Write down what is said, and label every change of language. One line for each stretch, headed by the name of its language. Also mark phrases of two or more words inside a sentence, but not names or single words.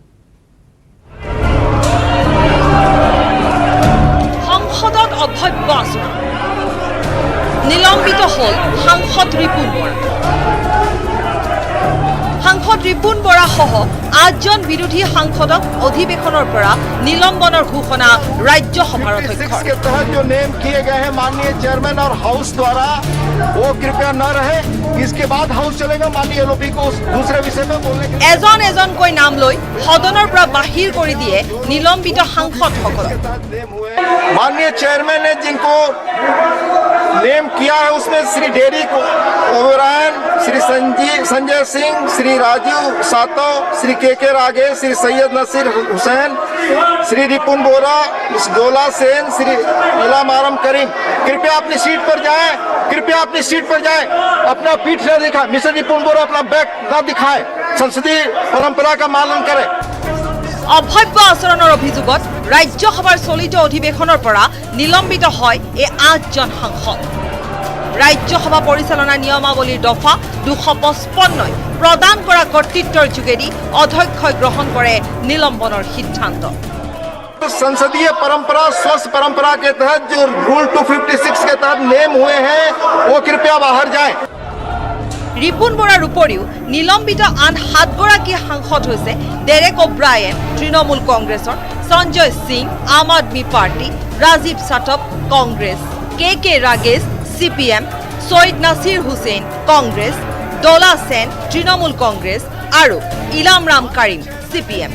Assamese: সংসদত অভব্য আচৰণ নিলম্বিত হ'ল সাংসদ ৰিপুণ বৰা সাংসদ ৰিপুণ বৰা সহ 8জন বিৰোধী সাংসদক অধিৱেশনৰ পৰা নিলম্বনৰ ঘোষণা ৰাজ্যসভাৰ অধ্যক্ষৰ
Hindi: के तहत जो नेम किए गए हैं माननीय चेयरमैन और हाउस द्वारा वो कृपया न रहे इसके बाद हाउस चलेगा माननीय एलओपी को दूसरे विषय में बोलने के
Assamese: এজন এজনকৈ নাম লৈ সদনৰ পৰা বাহিৰ কৰি দিয়ে নিলম্বিত সাংসদসকলক
Hindi: माननीय चेयरमैन ने जिनको नेम किया है उसमें श्री डेरी ओबरायन श्री संजय सिंह श्री राजीव सातव श्री के रागे श्री सैयद नसीर हुसैन श्री रिपुन बोरा डोला सेन श्री इलाम आरम करीम कृपया अपनी सीट पर जाएं अपना पीठ न दिखाएं मिस्टर रिपुन बोरा अपना बैक न दिखाएं संसदीय परंपरा का पालन करें।
Assamese: অভব্য আচৰণৰ অভিযোগত ৰাজ্যসভাৰ চলিত অধিৱেশনৰ পৰা নিলম্বিত হয় এই 8জন সাংসদ। ৰাজ্যসভা পৰিচালনা নিয়মাৱলীৰ দফা 255 প্ৰদান কৰা কৰ্তৃত্বৰ যোগেদি অধ্যক্ষই গ্ৰহণ কৰে নিলম্বনৰ সিদ্ধান্ত।
Hindi: संसदीय परंपरा स्वस्थ परंपरा के तहत जो रूल 256 के तहत नेम हुए हैं वो कृपया बाहर जाएं।
Assamese: ৰিপুণ বৰাৰ উপৰিও নিলম্বিত আন 7গৰাকী সাংসদ হৈছে ডেৰেক অ'ব্ৰায়েন তৃণমূল কংগ্ৰেছৰ, সঞ্জয় সিং আম আদমি পাৰ্টি, ৰাজীৱ সাটপ কংগ্ৰেছ, কে ৰাগেশ CPM, ছৈয়দ নাছিৰ হুছেইন কংগ্ৰেছ, দলা সেন তৃণমূল কংগ্ৰেছ আৰু ইলাম ৰাম কাৰিম CPM।